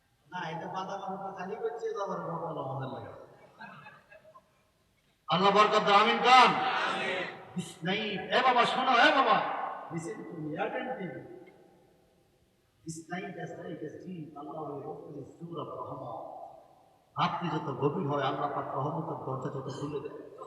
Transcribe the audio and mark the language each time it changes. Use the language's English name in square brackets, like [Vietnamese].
[Bangla] না, এটা বাধা বাধা খালি করছে, আবার ভগবান আমাদের লাগে। আল্লাহ বরকত দাও, আমিন কাম। [English] This night, [Bangla] এ বাবা শোনো, এ বাবা [English] listen to me attentively. This night as dark as deep, Allah will open His door of rahmah. [Bangla] রাত্রি যত গভীর হয় আল্লাহ পাক রহমতের দরজা যত খুলে দেয়।